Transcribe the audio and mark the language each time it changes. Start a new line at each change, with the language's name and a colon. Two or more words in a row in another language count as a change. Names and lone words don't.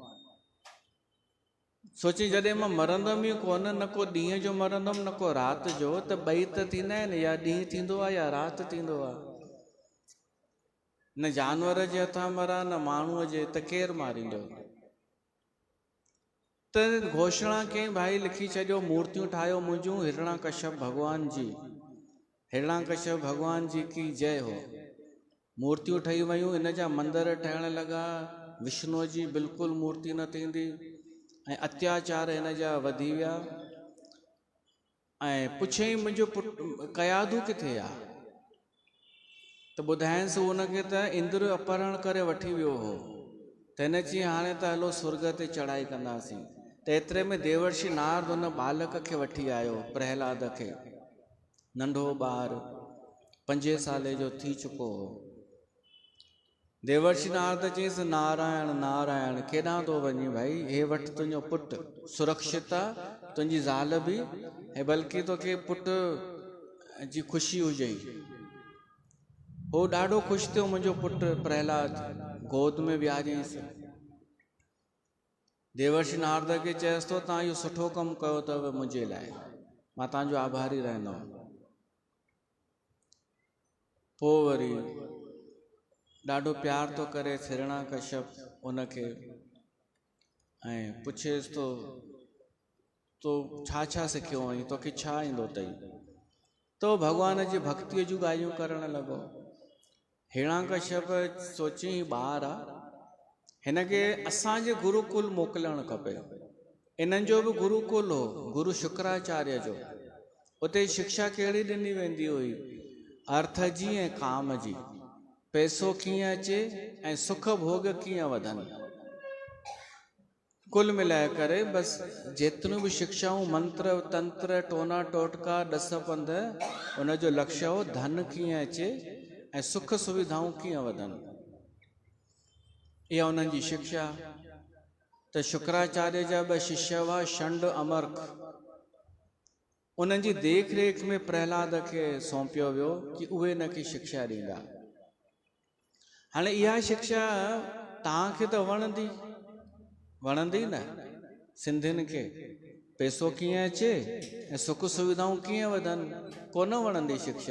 Sindhi: सोची, जॾहिं मां मरंदमि ई कोन, न को ॾींहं जो मरंदमि, न को राति जो, त ॿई त थींदा आहिनि, या ॾींहुं थींदो आहे या राति थींदो आहे। न जानवर जे हथां मरा न माण्हूअ जे, त केरु मारींदो? त घोषणा कई भाई लिखी छॾियो, मूर्तियूं ठाहियो मुंहिंजूं हिरणाकश्यप भॻवान जी, हिरणाकश्यप भॻवान जी
Hindi: की जय हो।
Sindhi: मूर्तियूं ठही वयूं, इन जा मंदर ठहण लॻा, विष्णुअ जी बिल्कुलु मूर्ति न थींदी, ऐं अत्याचार हिन जा वधी विया। ऐं पुछई मुंहिंजो पुटु कयाधू किथे आहे? त ॿुधाइंसि हुनखे त इंद्र अपहरण करे वठी वियो हो। त हिन चई हाणे त हलो स्वर्ग ते चढ़ाई कंदासीं। त एतिरे में देवर्षि नारद हुन बालक खे वठी आयो, प्रहलाद खे, नंढो ॿारु 5 साले जो थी चुको हो। देवर्षि नारद चयईंसि नारायण नारायण, केॾां थो वञी भाई? हे वटि तुंहिंजो पुटु सुरक्षित आहे, तुंहिंजी ज़ाल बि, ऐं बल्कि तोखे पुटु जी ख़ुशी हुजई। हो ॾाढो ख़ुशि थियो, मुंहिंजो पुटु प्रहलाद, गोद में विहारियईंसि। देवर्षि नारद खे चयसि थो तव्हां इहो सुठो कमु कयो अथव मुंहिंजे लाइ, मां तव्हांजो आभारी रहंदुमि। पोइ वरी ॾाढो प्यार थो करे हिरणाकश्यप उनखे, ऐं पुछेसि थो तो छा छा सिखियो आहीं, तोखे छा ईंदो अथई? तो भॻवान जी भक्तिअ जूं ॻाल्हियूं करणु लॻो। हिरणाकश्यप सोची ॿार आहे, हिनखे असांजे गुरुकुल मोकिलणु खपे। इन्हनि जो बि गुरुकुल हो, गुरु शुक्राचार्य जो। उते शिक्षा कहिड़ी ॾिनी वेंदी हुई? अर्थ जी ऐं काम जी, पैसो कीअं अचे ऐं सुख भोग कीअं वधनि। कुल मिलाए करे बसि जेतिरियूं बि शिक्षाऊं, मंत्र तंत्र टोना टोटका ॾस पंध, उनजो लक्ष्य हो धन कीअं अचे ऐं सुख सुविधाऊं कीअं वधनि। इहा उन्हनि जी शिक्षा। त शुक्राचार्य जा 2 शिष्य हुआ, षंड अमर्क। उन्हनि जी देख रेख में प्रहलाद खे सौंपियो वियो कि उहे हिनखे शिक्षा ॾींदा। हाणे इहा शिक्षा तव्हांखे त वणंदी न? सिंधियुनि खे पैसो कीअं अचे ऐं सुख सुविधाऊं कीअं वधनि, कोन वणंदी शिक्षा।